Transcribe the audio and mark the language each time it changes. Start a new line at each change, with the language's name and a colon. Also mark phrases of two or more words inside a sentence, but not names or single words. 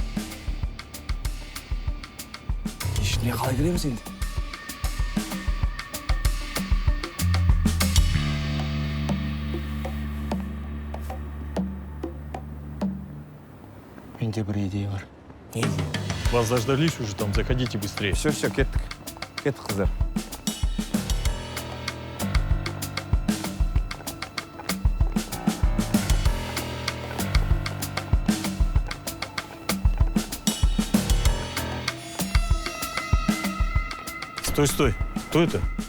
Kazakh: Ішіне қалай кіреміз енді? Менде бір идея бар. Не идея?
Russian: Вас заждались уже там, заходите быстрее. Все,
Kazakh: кеттік. Кеттік, қыздар.
Russian: Стой. Кто это?